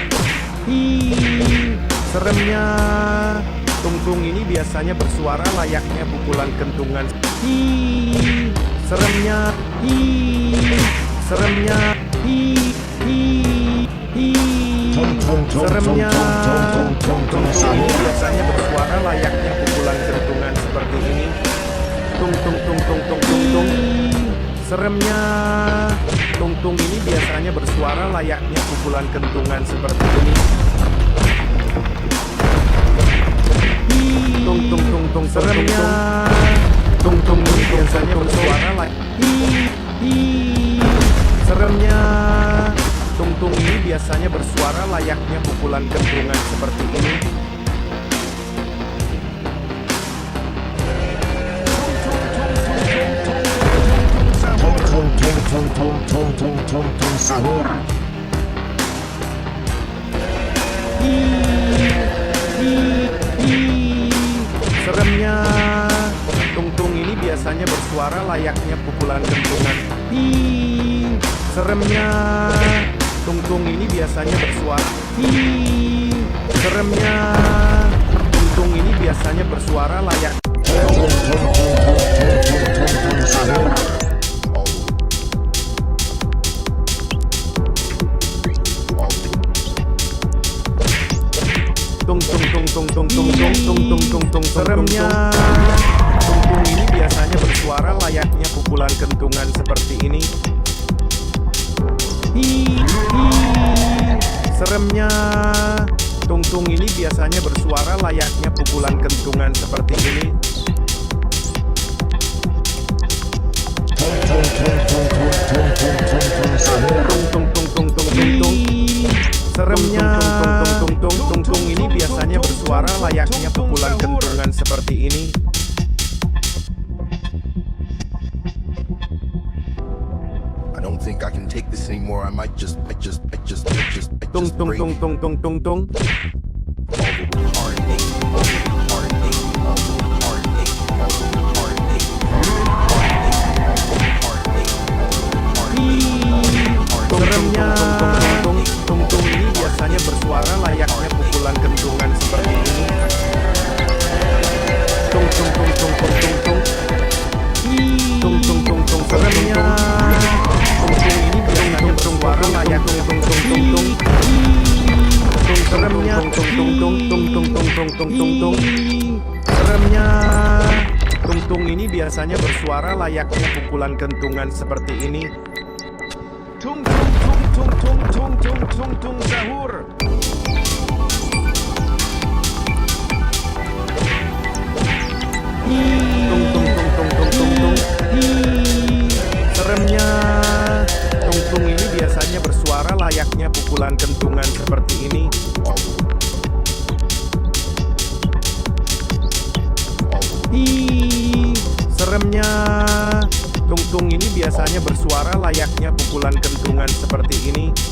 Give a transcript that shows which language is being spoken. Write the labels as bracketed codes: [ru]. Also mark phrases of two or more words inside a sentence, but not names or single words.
[id] Seremnya. Tung-tung ini biasanya bersuara layaknya pukulan kentungan. Seremnya. Seremnya. Seremnya. Tung-tung ini biasanya bersuara layaknya pukulan kentungan seperti ini. Tung-tung-tung-tung-tung-tung. Seremnya. Tung-tung ini biasanya bersuara layaknya pukulan kentungan seperti ini. Tung-tung-tung-tung seremnya. Tung-tung ini biasanya bersuara seremnya. Tung-tung ini biasanya bersuara layaknya pukulan kentungan seperti ini. Sahur. Seremnya, tung-tung ini biasanya bersuara layaknya pukulan kentungan. Seremnya, tung-tung ini biasanya bersuara. Seremnya, tung-tung ini biasanya bersuara layak. Tung seremnya. Tung-tung ini biasanya bersuara layaknya pukulan kentungan seperti ini. Seremnya. Tung-tung ini biasanya bersuara layaknya pukulan kentungan seperti ini. Seremnya. Tung ini biasanya bersuara layaknya pukulan kentungan seperti ini. [en] I don't think I can take this anymore. I might just break [id] Tung. Seremnya. Tung ini biasanya bersuara layaknya pukulan kentungan seperti ini. Tung. Seremnya. Tung ini biasanya bersuara layaknya tung. Seremnya. Tung. Seremnya. Tung ini biasanya bersuara layaknya pukulan kentungan seperti ini. Tung sahur. Tung. Seremnya. Tung ini biasanya bersuara layaknya pukulan kentungan seperti ini. Seremnya. Tung ini biasanya bersuara layaknya pukulan kentungan seperti ini.